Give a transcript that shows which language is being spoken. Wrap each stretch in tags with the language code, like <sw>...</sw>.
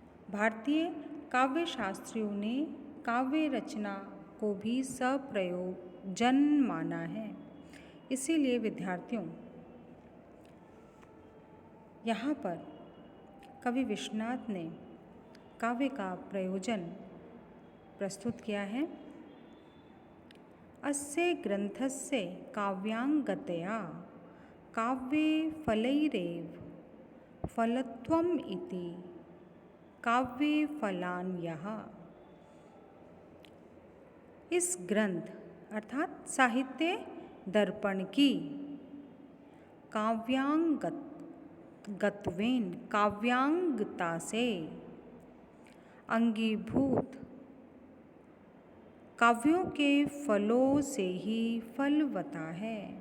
<hi>भारतीय काव्य शास्त्रियों ने काव्य रचना को भी सप्रयोजन माना है। इसीलिए विद्यार्थियों, यहाँ पर कवि विश्वनाथ ने काव्य का प्रयोजन प्रस्तुत किया है।</hi> <sa>अस्य ग्रंथस्य काव्यांगतया काव्ये फलैरेव फलत्वम् इति काव्ये फलान्यः।</sa> <hi>इस ग्रंथ अर्थात साहित्य दर्पण की काव्यांगता से अंगीभूत काव्यों के फलों से ही फलवता है।</hi>